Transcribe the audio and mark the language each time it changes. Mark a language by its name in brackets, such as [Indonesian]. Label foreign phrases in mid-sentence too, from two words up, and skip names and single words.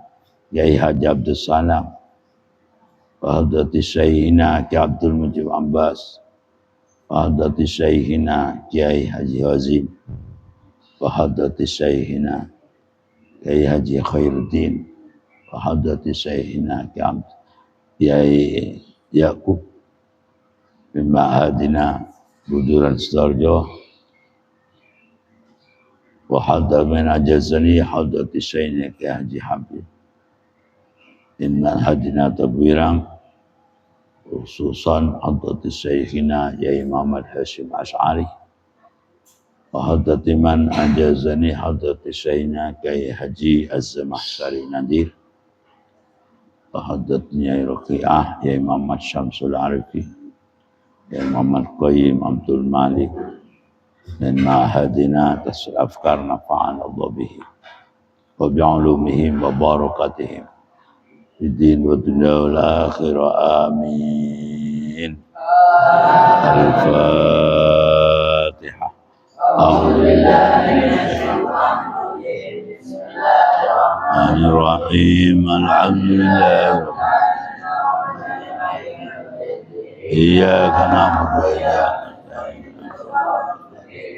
[Arabic] Yai Haji Abdul Salam wa hadrati Syekhina Ki Abdul Mujib Abbas wa hadrati Syekhina Kiai Haji Wazim wa hadrati Syekhina Kiai Haji Khairuddin wa hadrati Syekhina Kiai Yaqub bin Ma'adina Buduran Sidoarjo wa hadrati min ajazani hadrati Syekhina Kiai Haji Habib Inna Hadina Tabwirang khususan hadrati شيخنا Yai Muhammad Hashim Ash'ari وحضرة من أجازني حضرة شيخنا Kiai Haji Az-Zamahsari Nadir wa hadrati Yai Raqi'ah Yai Muhammad Syamsul Arifi Yai Muhammad Qayyim Abdul Malik dan ma'ahadina tasul afkar nafa'an Allah bihi wa bi'ulumihim wa barakatihim bidin wa dunya wal akhirah amin. الفاتحة. بسم الله الرحمن الرحيم. الحمد لله. إياك نعبد وإياك نستعين.